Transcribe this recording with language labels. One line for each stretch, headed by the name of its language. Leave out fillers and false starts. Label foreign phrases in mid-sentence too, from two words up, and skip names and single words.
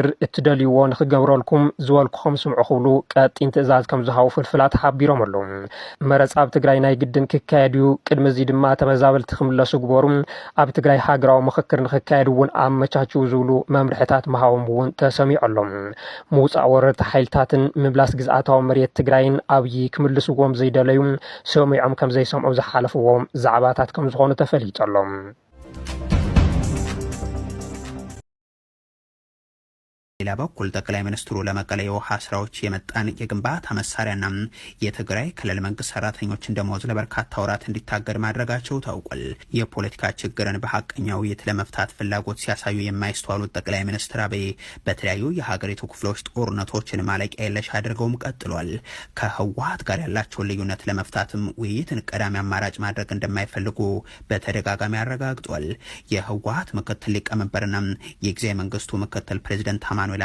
Tigrinya: እትደልይዎ ንክገብረልኩም ዝወልክኹም ስምዑ ክብሉ ቀጢን ትእዛዝ ከም ዝሃቡ ፍልፍላት ሓቢሮም ኣለዉ። መረፃ ኣብ ትግራይ ናይ ግድን ክካየድ እዩ፣ ቅድሚ እዚ ድማ ተመዛበልቲ ክምለሱ ግበሩ፣ ኣብ ትግራይ ሃገራዊ ምክክር ንክካየድ እውን ኣመቻችው ዝብሉ መምርሕታት መሃቦም እውን ተሰሚዑ ኣሎም። ምውፃእ ወረርቲ ሓይልታትን ምምላስ ግዝኣታዊ መሬት ትግራይን ኣብይ ክምልስዎም ዘይደለዩ ሰሚዖም ከም ዘይሰምዑ ዝሓለፍዎም ዛዕባታት ከም ዝኾኑ ተፈሊጡ ኣሎም።
Amharic: ሌላ በኩል ጠቅላይ ሚኒስትሩ ለመቀለ የውሃ ስራዎች የመጣን የግንባታ መሳሪያና የትግራይ ክልል መንግስት ሰራተኞችን ደሞዝ ለበርካታ ወራት እንዲታገድ ማድረጋቸው ታውቋል። የፖለቲካ ችግርን በሐቀኛ ውይይት ለመፍታት ፍላጎት ሲያሳዩ የማይስተዋሉት ጠቅላይ ሚኒስትር አብይ በተለያዩ የሀገሪቱ ክፍሎች ጦርነቶችን ማለቂያ የለሽ አድርገውም ቀጥሏል። ከህወሓት ጋር ያላቸውን ልዩነት ለመፍታትም ውይይትን ቀዳሚ አማራጭ ማድረግ እንደማይፈልጉ በተደጋጋሚ አረጋግጧል። የህወሓት ምክትል ሊቀመንበርና የጊዜያዊ መንግስቱ ምክትል ፕሬዝዳንት ማኑኤል